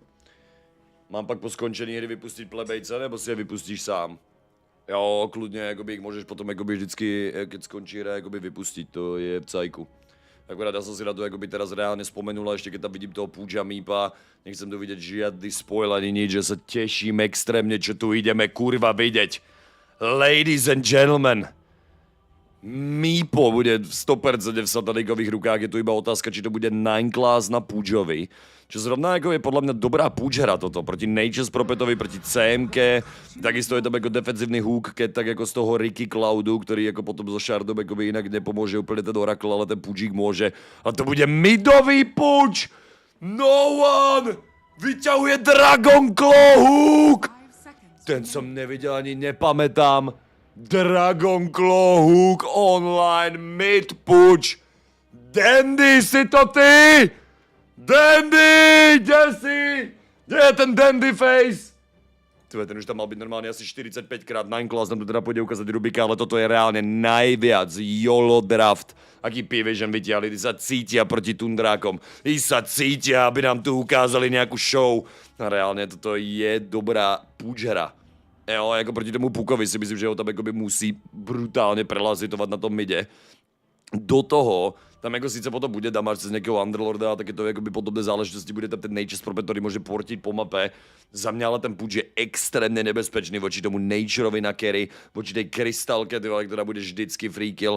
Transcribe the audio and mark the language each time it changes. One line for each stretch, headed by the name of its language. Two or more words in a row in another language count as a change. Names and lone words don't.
Czech: Mám pak po skončení hry vypustit plebejce, nebo si je vypustíš sám? Jo, kludně, jakoby jich můžeš potom jakoby vždycky, keď skončí hra, jakoby vypustit, to je v cajku. Akorát já jsem si na to jakoby teraz reálně vzpomenul a ještě keď tam vidím toho Púča Mípa, nechcem to vidět žiadny spoil ani nič, že se těším extrémně,
Slovak: čo tu ideme
Czech: kurva vidět.
English: Ladies and gentlemen,
Slovak: Mípo bude 100% v satanikových rukách, je tu iba otázka, či to bude 9 class na Púčovi. Čo zrovna jako je podľa mňa dobrá púčhra toto, proti Nature's Propetovi, proti CMK, takisto je tam jako defenzívny hook, keď tak jako z toho Ricky Cloudu, ktorý jako potom zo Shardom jako inak nepomôže úplne ten Oracle, ale ten púčík môže. A to bude midový púč!
English: No one!
Slovak: Vyťahuje Dragon Claw hook! Ten som nevidel ani nepamätám. Dragon Claw hook
English: online mid
Slovak: púč. Dandy, si to ty? Dandy, kde si? Kde je ten Dandy face? Tyve, ten už tam mal byť normálne asi 45 krát. 9 class nám tu teda pôjde ukázať Rubika, ale toto je reálne najviac
English: YOLO draft.
Slovak: Aký P-Vision vytiahli, tí sa cítia proti Tundrákom. Tí sa cítia, aby nám tu ukázali nejakú show. A reálne toto je dobrá púčhra.
Czech: Jo, jako proti tomu Pukovi si myslím, že ho tam jakoby musí brutálně prelazitovat na tom midě. Do toho, tam jako sice potom bude damage z nějakého Underlorda, tak je to jakoby podobné záležitosti, bude tam ten Nature's Prophet, který může portit po mape. Za mě ale ten půjč je extrémně nebezpečný voči tomu Natureovi na carry,
Slovak: voči tej krystalke,
Czech: která bude vždycky free kill.